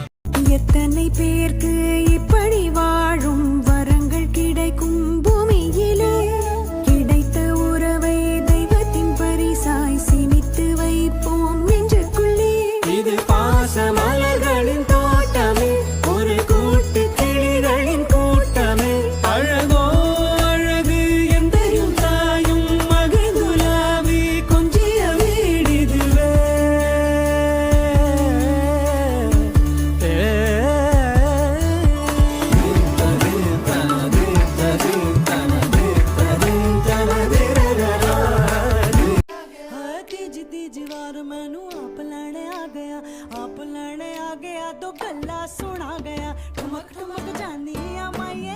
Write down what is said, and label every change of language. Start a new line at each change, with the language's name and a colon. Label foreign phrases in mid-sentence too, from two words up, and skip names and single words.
Tamil: எத்தனை பேருக்கு இப்படி வாழும் வரங்கள் கிடைக்கும் பூமியிலே கிடைத்த உறவை தெய்வத்தின் பரிசாய் சேமித்து வைப்போம் நெஞ்சுக்குள்ளே இது பாச மலர்களின் தோட்டமே ஒரு கூட்டு கிளிகளின் கூட்டமே அழகோ அழகு எந்தையும் தாயும் மகிழ்ந்துலாவி கொஞ்சிய வீடிதுவே
Punjabi: ਤੀਜ ਤੀਜ ਵਾਰ ਮੈਨੂੰ ਆਪ ਲੈਣੇ ਆ ਗਿਆ ਦੋ ਗੱਲਾਂ ਸੁਣਾ ਗਿਆ ਠੁਮਕ ਠੁਮਕ ਜਾਨੀ ਆ ਮਾਈਏ